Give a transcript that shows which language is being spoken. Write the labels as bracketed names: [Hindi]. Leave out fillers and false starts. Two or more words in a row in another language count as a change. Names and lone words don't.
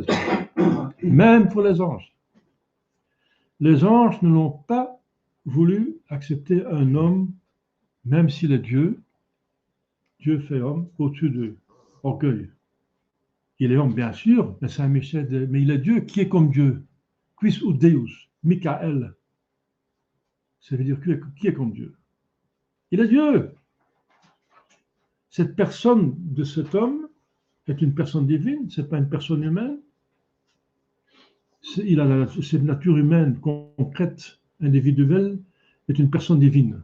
[French] Même pour les anges. Les anges ne l'ont pas voulu accepter un homme, même s'il est Dieu. Dieu fait homme au-dessus de orgueil. Il est homme, bien sûr, mais c'est un Michel, mais il est Dieu. Qui est comme Dieu? [Latin] Quis ut Deus? Michael. [French] Ça veut dire qui est comme Dieu? Il est Dieu. Cette personne de cet homme est une personne divine, ce n'est pas une personne humaine. Il a cette nature humaine concrète, individuelle, est une personne divine.